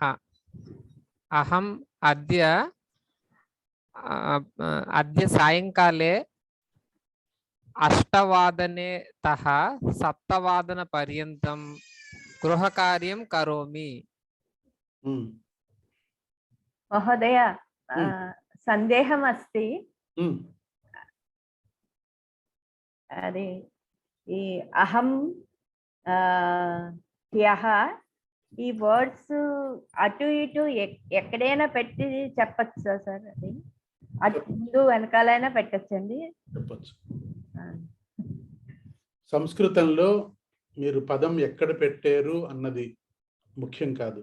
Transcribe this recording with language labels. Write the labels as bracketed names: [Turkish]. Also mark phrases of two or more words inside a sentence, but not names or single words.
[Sanskrit] अहम अद्य सायंकाले 8 तः 7 पर्यन्तं गृहकार्यं करोमि. महोदय संदेहम् अस्ति. अरे अहं ह्यः [Telugu] ఈ వర్డ్స్ అటు ఇటు ఎక్కడైనా పెట్టి చెప్పచ్చా సార్? అది అటు ముందు వెనకాలైనా పెట్టచ్చండి? చెప్పచ్చు. సంస్కృతంలో మీరు పదం ఎక్కడ పెట్టారు అన్నది ముఖ్యం కాదు.